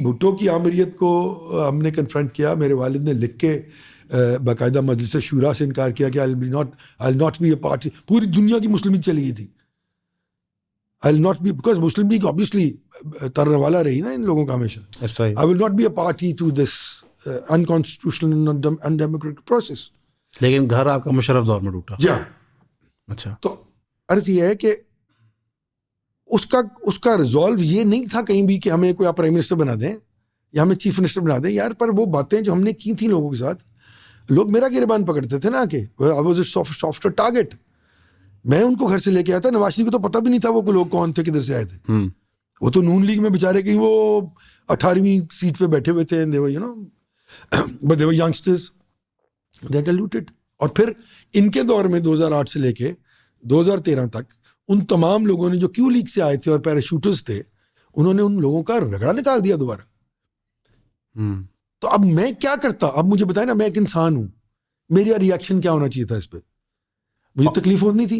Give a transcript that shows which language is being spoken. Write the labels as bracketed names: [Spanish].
[Urdu] بھٹو کی آمریت کو ہم نے کنفرنٹ کیا. میرے والد نے لکھ کے باقاعدہ مجلس شورا سے انکار کیا کہ [English] I'll not be a party. [Urdu] پوری دنیا کی مسلم لیگ چلی گئی تھی. [English] I'll not be, because Muslim League obviously [Urdu] ترنے والا رہی نا ان لوگوں کا ہمیشہ. [English] I will not be a party to this unconstitutional and undemocratic process. [Urdu] لیکن گھر آپ کا مشرف دور میں ٹوٹا. جی ہاں. اچھا, تو عرض یہ ہے کہ اس کا ریزالو یہ نہیں تھا کہیں بھی کہ ہمیں کوئی آپ پرائم منسٹر بنا دیں یا ہمیں چیف منسٹر بنا دیں یار. پر وہ باتیں جو ہم نے کی تھیں لوگوں کے ساتھ, لوگ میرا گریبان پکڑتے تھے نا کہ [English] I was a soft target. [Urdu] میں ان کو گھر سے لے کے آیا تھا. نواز شریف کو تو پتہ بھی نہیں تھا وہ لوگ کون تھے, کدھر سے آئے تھے. وہ تو نون لیگ میں بیچارے کہیں وہ 18ویں سیٹ پہ بیٹھے ہوئے تھے. [English] But they were youngsters, they are diluted. [Urdu] اور پھر ان کے دور میں 2008 سے لے کے 2013 تک ان تمام لوگوں نے جو کیو لیگ سے آئے تھے اور پیراشوٹرز تھے, انہوں نے ان لوگوں کا رگڑا نکال دیا دوبارہ. تو اب میں کیا کرتا؟ اب مجھے بتائیں نا, میں ایک انسان ہوں, میرا ریئیکشن کیا ہونا چاہیے تھا اس پہ؟ مجھے تکلیف ہونی تھی.